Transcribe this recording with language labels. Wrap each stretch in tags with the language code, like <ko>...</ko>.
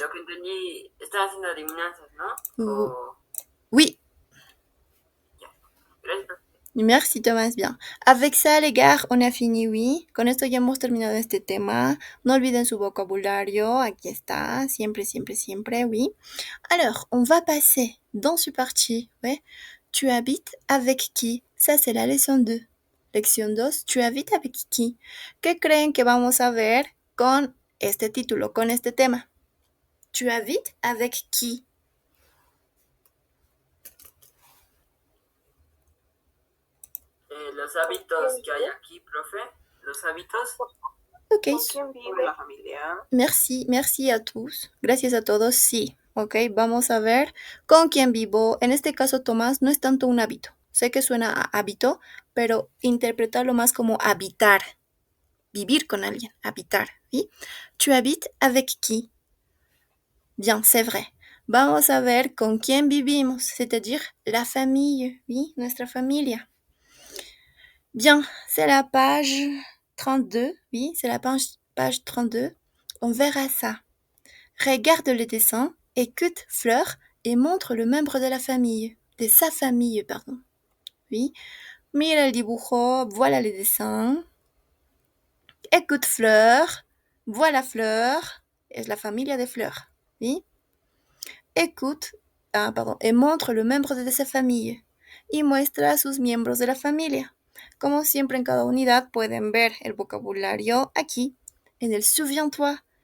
<es>Lo que entendí, están haciendo adivinanzas, ¿no?</es> <fr>Oui.</fr> <es>Gracias.</es> <fr>Merci Tomás, bien. Avec ça, les gars, on a fini, oui.</fr> <es>Con esto ya hemos terminado este tema. No olviden su vocabulario, aquí está, siempre, siempre, siempre, oui.</es> <fr>Alors, on va passer dans ce parti, ouais. Tu habites avec qui? Ça, c'est la leçon 2. Lección 2, tu habites avec qui?</fr> <es>¿Qué creen que vamos a ver con este título, con este tema?</es> <fr>Tu habites avec qui?</fr> <es>Los hábitos que hay aquí, profe. Los hábitos. Ok. ¿Con quién vive la familia?</es> <fr>Merci a tous.</fr> <es>Gracias a todos, sí. Ok, vamos a ver con quién vivo. En este caso, Tomás, no es tanto un hábito. Sé que suena a hábito, pero interpretarlo más como habitar. Vivir con alguien, habitar. ¿Sí?</es> <fr>Tu habites avec qui? Bien, c'est vrai.</fr> <es>Vamos a ver con quién vivimos,</es> <fr>c'est-à-dire la famille, oui,</fr> <es>nuestra familia.</es> <fr>Bien, c'est la page 32, oui, c'est la page 32. On verra ça. Regarde le dessin, écoute Fleur et montre le membre de la famille, de sa famille, pardon. Oui,</fr> <es>mira el dibujo,</es> <fr>voilà le dessin. Écoute Fleur, voilà Fleur,</fr> <es>es la familia de Fleur.</es> <fr>Oui. Écoute, et montre le membre de sa famille.</fr> <es>Y muestra a sus miembros de la familia. Como siempre en cada unidad pueden ver el vocabulario aquí, en el souviens-toi.</es>